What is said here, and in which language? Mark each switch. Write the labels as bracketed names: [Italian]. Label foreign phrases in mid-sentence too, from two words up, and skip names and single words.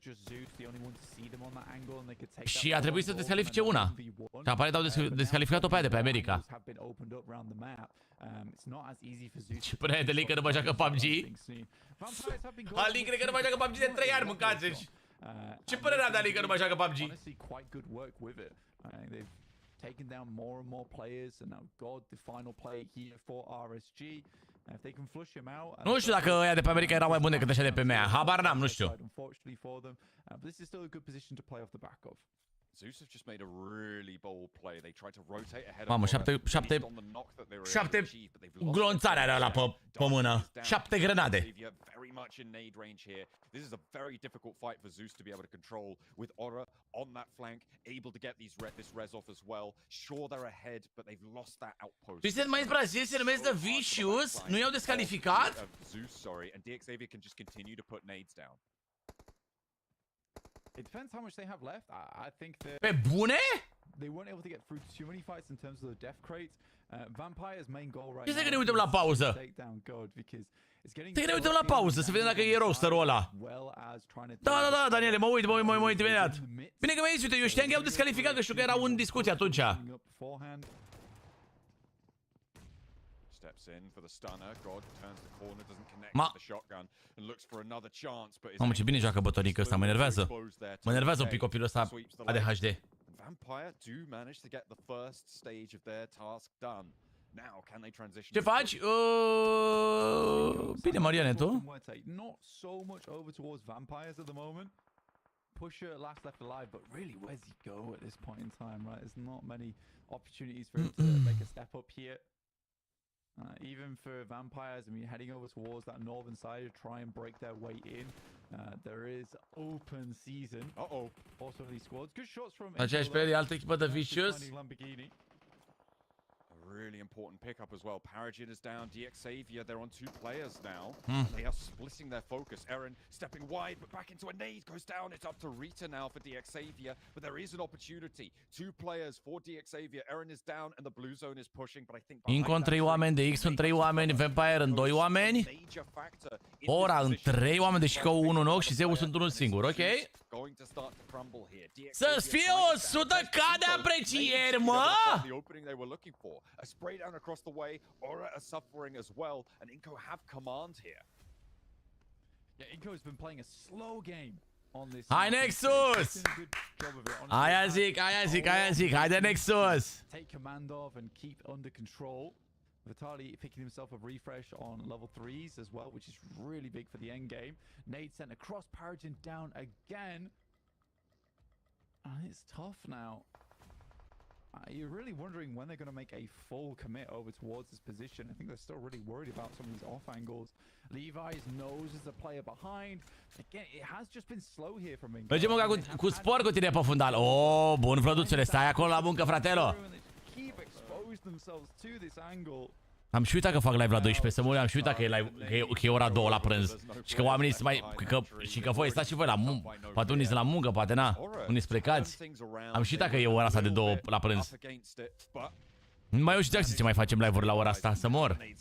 [Romanian] Și a trebuit să descalifice una. Și aparent au descalificat-o pe aia de pe America. Ce până de Link că nu mai joacă PUBG? Link cred că nu mai joacă PUBG de 3 ani, mâncați-și! Ce părere am de Link că nu mai joacă PUBG? [English] Taken down more and more players, and now God, the final play here for RSG. If they can flush him out. [Romanian] Nu știu dacă ăia de pe America erau mai buni decât ăștia de pe MEA. Habar n-am, nu știu. [English] Unfortunately for them, but this is still a good position to play off the back of. Zeus have just made a really bold play. They tried to rotate ahead of [Romanian] Mamă, 7 glonțare are ăla pe mână. 7 grenade. [English] Very much in nade range here. This is a very difficult fight for Zeus to be able to control with Ora on that flank, able to get this res off as well. Sure they're ahead, but they've lost that outpost. [Romanian] Twisted mai Brazil se numește The Vicious, nu i-au descalificat? [English] Zeus, sorry, and Decisive can just continue to put nades down. It depends how much they have left. I think that [Romanian] Pe bune? [English] they weren't able to get through too many fights in terms of the death crates. Vampire's main goal right [Romanian] Ce să [English] now [Romanian] ne uităm la pauză? Să ne uităm la pauză, să vedem dacă e rosterul ăla. Da, Daniele, mă uit imediat. Bine că mi-ai zis, uite, eu știam că i-au descalificat, că știu că erau în discuție atunci. [English] Steps in for the stunner. God turns the corner, doesn't connect with the shotgun and looks for another chance, but [Romanian] Mamă, ce bine joacă bătonică ăsta, mă enervează. Mă enervează un pic copilul ăsta ADHD. [English] Vampire do manage to get the first stage of their task done. Now can they transition? [Romanian] Ce faci? Bine, Mariane, tu? [English] Not so much over towards vampires at the moment. Pusher last left alive, but really, where's he go at this point in time, right? There's not many opportunities for him to make a step up here. Even for vampires, I mean, heading over towards that northern side to try and break their way in. There is open season. For some of these squads. Good shots from. [Romanian] Aceeași pe altă echipă de Vicious. [English] Really important pickup as well. Paragin is down. Decisive, they're on 2 players now. They are splitting their focus. Eren stepping wide, but back into a nade goes down. It's up to Rita now for Decisive, but there is an opportunity. 2 players for Decisive. Eren is down and the blue zone is pushing, but I think [Romanian] Inco în 3 oameni, de X în 3 oameni, Vampire în 2 oameni. Ora în 3 oameni, deși că 1 în ochi și Zeus sunt unul singur, ok? Să-ți fie 100k de aprecieri, mă! [English] A spray down across the way. Ora are suffering as well, and Inco have command here. Yeah, Inco's been playing a slow game on this. [Romanian] Hai Nexus! Aia zic, haide Nexus! [English] Take command of and keep under control. Vitali picking himself a refresh on level 3s as well, which is really big for the end game. Nade sent across, Paragin down again. It's tough now. You're really wondering when they're going to make a full commit over towards this position. I think they're still really worried about some of these off angles. Levi's knows there's a player behind. Again, it has just been slow here from Inco. [Romanian] Mergem cu spor cu tine pe fundal. Oh, bun, Vlăduțule, stai acolo la muncă, fratelo. [English] Keep exposed themselves to this angle. [Romanian] Am și uitat că fac live la 12, să mă am și uitat că e ora 2 la prânz. Și că oamenii sunt mai... și că voi stați și voi la muncă. Poate unii sunt la muncă, poate na. Unii sunt plecați. Am și uitat că e ora asta de 2 la prânz. Mai eu și Jackson ce mai facem live-uri la ora asta, să mor.